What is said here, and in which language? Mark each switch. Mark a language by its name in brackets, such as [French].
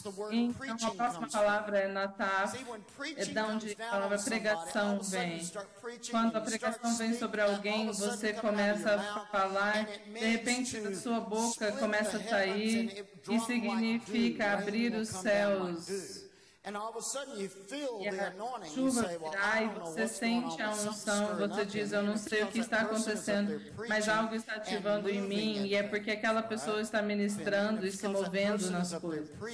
[Portuguese] Então a próxima palavra é nataf. É de onde a palavra pregação vem. Quando a pregação vem sobre alguém, você começa a falar. De repente a sua boca começa a sair. E significa abrir os céus. [English] And all of a sudden you feel the anointing. [Portuguese] Chuva virá e você sente a unção. Você diz, eu não sei o que está acontecendo, mas algo está ativando em mim. E é porque aquela pessoa está ministrando e se movendo nas coisas.